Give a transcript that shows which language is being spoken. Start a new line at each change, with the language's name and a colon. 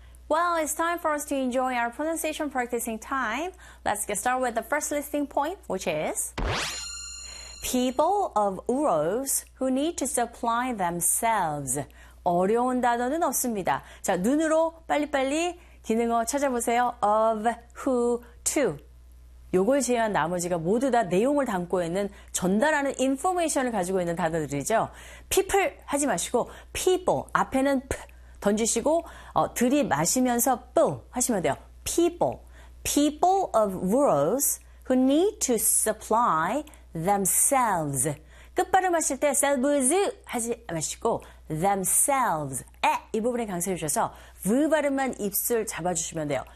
English: Well, it's time for us to enjoy our pronunciation practicing time. Let's get started with the first listening point, which is people of Urals who need to supply themselves.
Korean: 어려운 단어는 없습니다. 자, 눈으로 빨리빨리 기능어 찾아보세요.
English: Of, who, to.
Korean: 요걸 제외한 나머지가 모두 다 내용을 담고 있는 전달하는 인포메이션을 가지고 있는 단어들이죠. People 하지 마시고 people 앞에는 p 던지시고 들이마시면서 p 하시면 돼요. People.
English: People of rurals who need to supply themselves.
Korean: 끝발음 하실 때 selves 하지 마시고 themselves. 에! 이 부분에 강세해 주셔서 v 발음만 입술 잡아주시면 돼요.